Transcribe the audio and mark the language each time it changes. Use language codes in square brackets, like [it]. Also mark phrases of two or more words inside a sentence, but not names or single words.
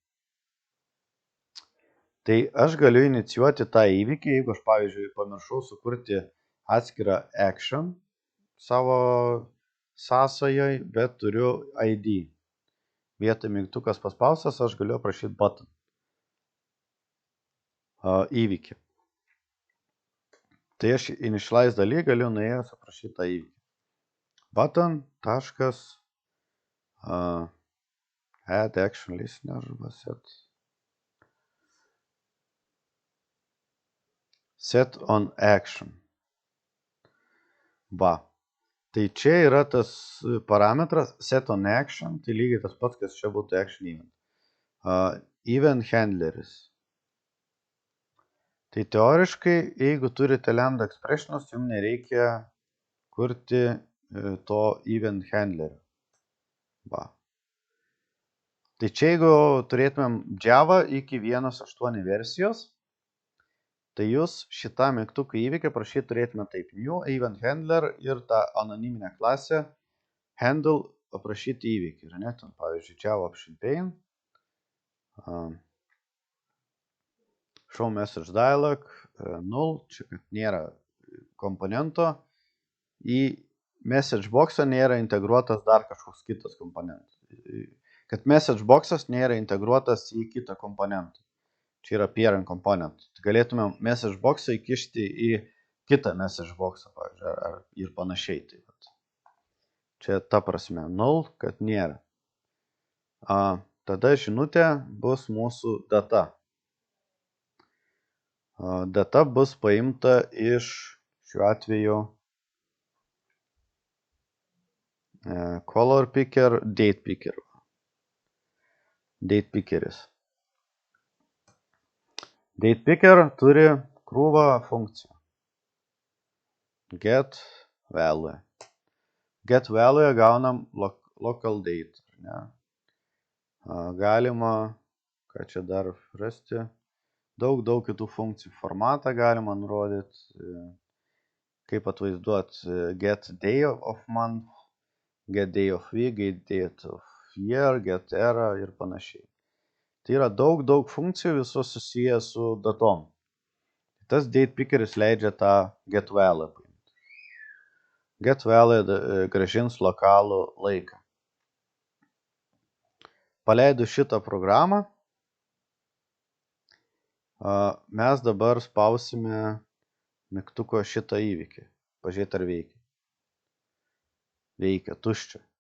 [lt] Tai aš galiu inicijuoti tą įvykį, jeigu aš, pavyzdžiui, pamiršau sukurti atskirą action savo sąsajoj, bet turiu ID. Vietoj mygtukas paspaustas, aš galiu aprašyti button įvykį. Tai aš initialize daly galiu nuėjęs aprašyti tą įvykį. [en] Button, add action listener arba set on action. [lt] Va. Tai čia yra tas parametras [en] set on action, [lt] tai lygiai tas pats, kas čia būtų [en] action event. Event handleris. [lt] Tai teoriškai, jeigu turite [en] lambda expressionus, [lt] jums nereikia kurti to [en] event handlerio. [lt] Va. Tai čia jeigu turėtumėm Java iki 1.8 versijos, tai jūs šitą mygtuką įvykį prašyti turėtume taip [en] new event handler [lt] ir tą anoniminę klasę handle aprašyti įvykį. Ir net, pavyzdžiui, [en] Java option pane. show message dialog, null, [lt] čia kad nėra komponento, į [en] message boxą [lt] nėra integruotas dar kažkoks kitas komponentas. Kad [en] message boxas [lt] nėra integruotas į kitą komponentą. Čia yra [en] parent component. [lt] Galėtume [en] message boxą [lt] įkišti į kitą [en] message boxą, [lt] pavyzdžiui, ir panašiai. Tai čia ta prasme, null, kad nėra. Tada žinutė bus mūsų data. Data bus paimta iš šiuo atveju [en] color picker, date picker. Date pickeris. Date picker [lt] turi krūvą funkcijų. [en] Get value. Get value gaunam local date. [lt] Ne? Galima, ką čia dar rasti, daug kitų funkcijų. Formatą galima nurodyti, kaip atvaizduoti [en] get day of month, get day of week, get date of year, get era [lt] ir panašiai. Tai yra daug funkcijų, visos susijęs su datom. Tas [en] date pickeris [lt] leidžia tą [en] get value [lt] paimti. [en] Get value [lt] grąžins lokalų laiką. Paleidus šitą programą, mes dabar spausime mygtuko šitą įvykį. Pažiūrėti, ar veikia. Veikia, tuščia.